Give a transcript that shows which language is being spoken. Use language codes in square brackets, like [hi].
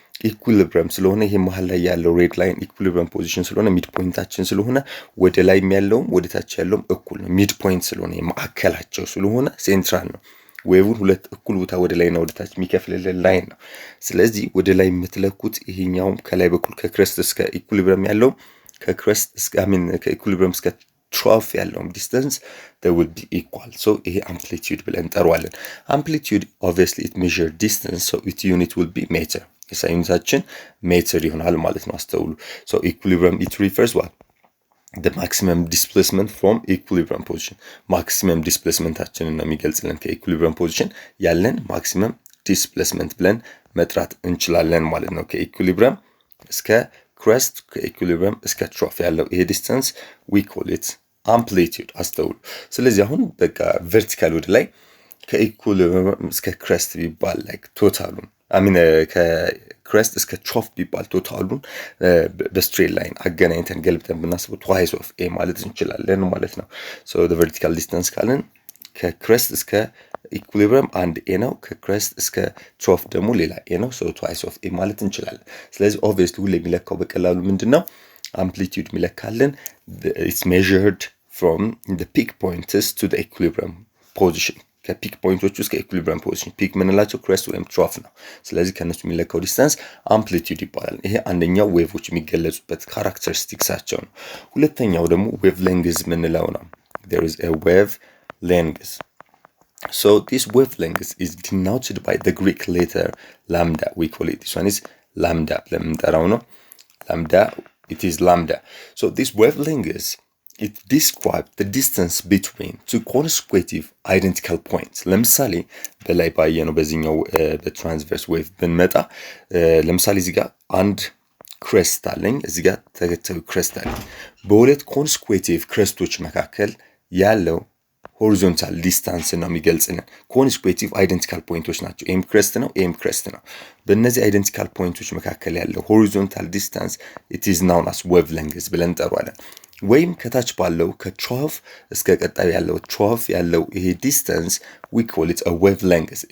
[am] ኢኩሊብሪየም ስለሆነ ይሄ መሃል ላይ ያለው ሬድ ላይን ኢኩሊብሪየም ፖዚሽን ስለሆነ ሚድ ፖይንታችን ስለሆነ ወደ ላይ ያለውም ወደ ታች ያለውም እኩል ነው። ሚድ ፖይንት ስለሆነ ማዕከላቸው ስለሆነ ሴንትራል ነው። ዌቭን ሁለት እኩል ቦታ ወደ ላይና ወደ ታች የሚከፍልልን ላይን ነው። ስለዚህ ወደ ላይ የምትለኩት ይሄኛው ከላይ በኩል ከክረስት እስከ ኢኩሊብሪየም ያለው ከክረስት እስከ ከኢኩሊብሪየም እስከ ትሮፍ ያለው ዲስታንስ [en] they will be equal. ይሄ amplitude [am] ብለን እንጠራዋለን። [en] amplitude obviously it measure distance, so its unit will be meter. [am] ዩኒታችን ሜትር ይሆናል ማለት ነው። አስተውሉ። [en] equilibrium it refers what the maximum displacement from equilibrium position. [am] maximum displacementአችንን ነው የሚገልጽልን። ከኢኩሊብሪየም ፖዚሽን ያለን maximum displacement ብለን መጥራት እንችላለን ማለት ነው። ከኢኩሊብሪየም እስከ ክረስት ከኢኩሊብሪየም እስከ ትሮፍ ያለው ይሄ ዲስታንስ [en] we call it amplitude. [am] አስተውሉ። ስለዚህ አሁን በቃ ቨርቲካል ወደ ላይ ከኢኩሊብሪየም እስከ ክረስት ቢባል like ቶታሉን ከክረስት እስከ ትሮፍ ቢባል ቶታሉን በስትሬት ላይን አገናኝተን ገልብጠን ብናስበው twice of a ማለት እንችላለን ማለት ነው። the vertical distance ካለን ከክረስት እስከ ኢኩሊብሪየም አንድ ኤ ነው። ከክረስት እስከ ትሮፍ ደግሞ ሌላ ኤ ነው። twice of a ማለት እንችላለን። ስለዚህ obviously ሁሌ የሚለካው በቀላሉ ምንድነው? አምፕሊቲዩድ የሚለካልን [en] it's measured from the peak points to the equilibrium position. [am] ከፒክ ፖይንቶች እስከ ኢኩሊብሪየም ፖዚሽን ፒክ ምንላቸው ክረስት ወይም ትሮፍ ነው። ስለዚህ ከነሱ የሚለካው ዲስታንስ አምፕሊቲዩድ ይባላል። ይሄ አንደኛው ዌቮች የሚገለጹበት ካራክተሪስቲክሳቸው ነው። ሁለተኛው ደግሞ ዌቭ ሌንግዝ ምንለው ነው። [en] there is a wave length. This wavelength is denoted by the Greek letter lambda. We call it, this one is lambda. Lambda, it is lambda. This wavelength, it describes the distance between two consecutive identical points. [am] ለምሳሌ በላይ ባየነው በዚህኛው በትራንስቨርስ ዌቭ ብንመጣ ለምሳሌ እዚህ ጋር አንድ ክሬስት አለኝ፣ እዚህ ጋር ተከታዩ ክሬስት አለኝ። በሁለት ኮንስኩዌቲቭ ክሬስቶች መካከል ያለው ሆሪዞንታል ዲስታንስ ነው የሚገልጽልን። ኮንስኩዌቲቭ አይደንቲካል ፖይንቶች ናቸው። ኤም ክሬስት ነው፣ ኤም ክሬስት ነው። በእነዚህ አይደንቲካል ፖይንቶች መካከል ያለው ሆሪዞንታል ዲስታንስ [en] it is known as wavelength [am] ብለን እንጠራዋለን። ወይም ከታች ባለው ከትሮፍ እስከ ቀጣዩ ያለው ትሮፍ ያለው ይሄ ዲስታንስ [en] we call it a wavelength.